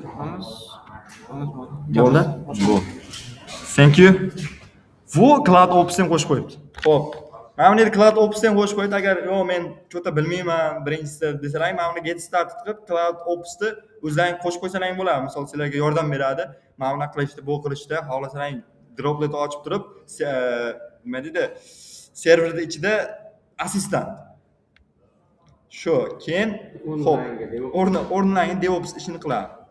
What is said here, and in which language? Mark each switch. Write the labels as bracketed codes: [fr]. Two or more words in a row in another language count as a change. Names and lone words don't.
[uz] Bo'ldi. Bu. [en] Thank you. [uz] Bu Cloud Ops ham qo'shib qo'yibdi. Xo'p. Mana bu yerda Cloud Ops ham qo'shib qo'ydi. Agar yo men cho'ta bilmayman, birinchisi desalar, mana buni [en] get started [uz] qilib Cloud Opsni o'zlaring qo'shib qo'ysalaring bo'ladi. Misol sizlarga yordam beradi. Mana buni qilishda, bu qilishda xohlasalaring droplet ochib turib, nima deydi? Serverda ichida assistant. Shu, keyin xo'p, o'rnlangan DevOps ishini qiladi.